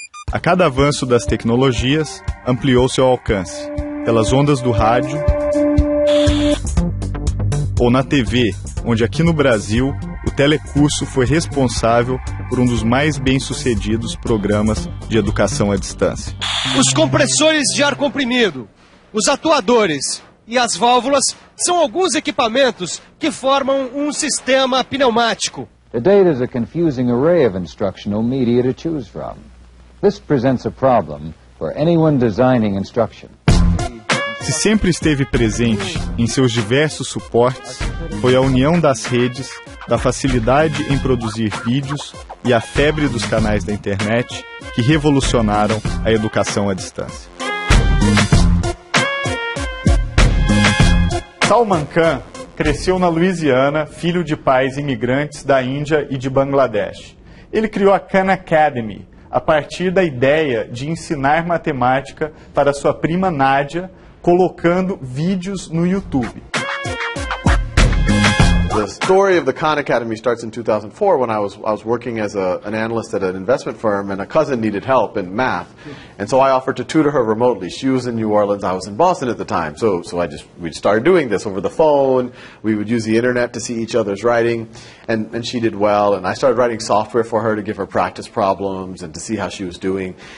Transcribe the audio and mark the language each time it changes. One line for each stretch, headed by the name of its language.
Portuguese: A cada avanço das tecnologias, ampliou seu alcance, pelas ondas do rádio ou na TV, onde aqui no Brasil, o telecurso foi responsável por um dos mais bem-sucedidos programas de educação à distância. Os compressores de ar comprimido, os atuadores e as válvulas são alguns equipamentos que formam um sistema pneumático.
English: Today there's a confusing array of instructional media to choose from. This presents a problem for anyone designing instruction.
Portuguese: Se sempre esteve presente em seus diversos suportes, foi a união das redes, da facilidade em produzir vídeos e a febre dos canais da internet que revolucionaram a educação à distância. Salman Khan cresceu na Louisiana, filho de pais imigrantes da Índia e de Bangladesh. Ele criou a Khan Academy a partir da ideia de ensinar matemática para sua prima Nádia, colocando vídeos no YouTube.
English: The story of the Khan Academy starts in 2004 when I was working as an analyst at an investment firm, and a cousin needed help in math, and so I offered to tutor her remotely. She was in New Orleans, I was in Boston at the time, so we started doing this over the phone. We would use the internet to see each other's writing, and she did well, and I started writing software for her to give her practice problems and to see how she was doing.